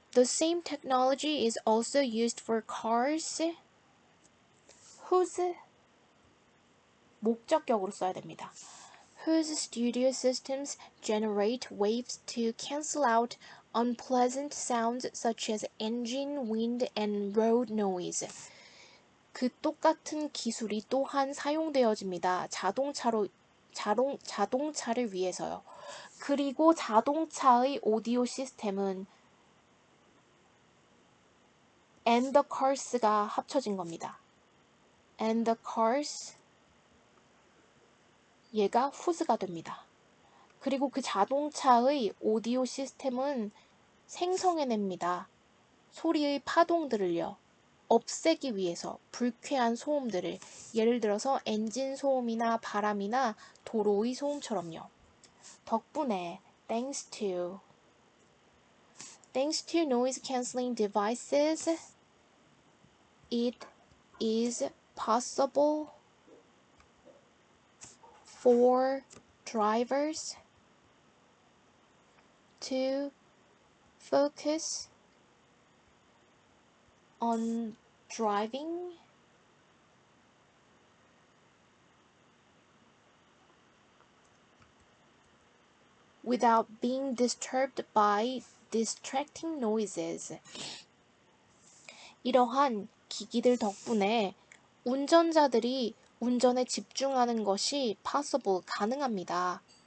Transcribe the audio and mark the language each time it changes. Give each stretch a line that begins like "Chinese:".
English: The same technology is also used for cars whose
Korean: 목적격으로 써야 됩니다.
English: Whose studio systems generate waves to cancel out unpleasant sounds such as engine, wind, and road noise.
Korean: 그 똑같은 기술이 또한 사용되어집니다. 자동차를 위해서요. 그리고 자동차의 오디오 시스템은
English: and the cars
Korean: 가 합쳐진 겁니다.
English: and the cars 얘가 whose가 됩니다.
Korean: 그리고 그 자동차의 오디오 시스템은 생성해냅니다. 소리의 파동들을요. 없애기 위해서 불쾌한 소음들을 예를 들어서 엔진 소음이나 바람이나 도로의 소음처럼요.
English: 덕분에 thanks to noise cancelling devices it is possible for drivers to focus on driving without being disturbed by distracting noises.
Korean: 이러한 기기들 덕분에 운전자들이 운전에 집중하는 것이 possible, 가능합니다.